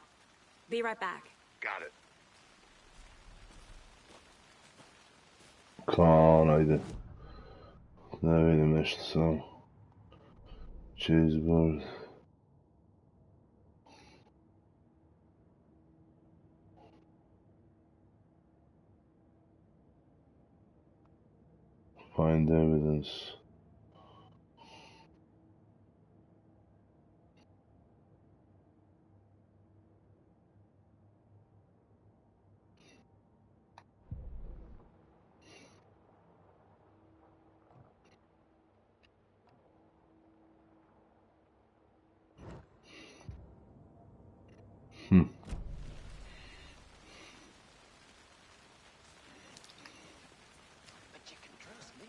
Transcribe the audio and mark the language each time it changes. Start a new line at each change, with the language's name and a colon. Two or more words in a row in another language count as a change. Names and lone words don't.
English: Be right back. Got it.
Serbian: Kao ono ide. Da vidim nešto samo. Chaseboard.
English: Find evidence. But you can trust me.